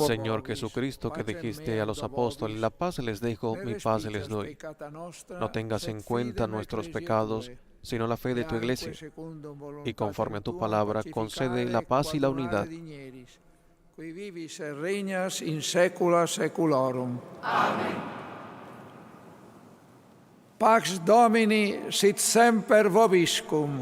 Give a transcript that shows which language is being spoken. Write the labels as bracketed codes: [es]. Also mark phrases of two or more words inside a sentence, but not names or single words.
[es] Señor Jesucristo, que dijiste a los apóstoles, la paz les dejo, mi paz les doy. No tengas en cuenta nuestros pecados, sino la fe de tu iglesia. Y conforme a tu palabra, concede la paz y la unidad. [la] Qui vivis et regnas in saecula saeculorum. Amen. Pax Domini sit semper vobiscum.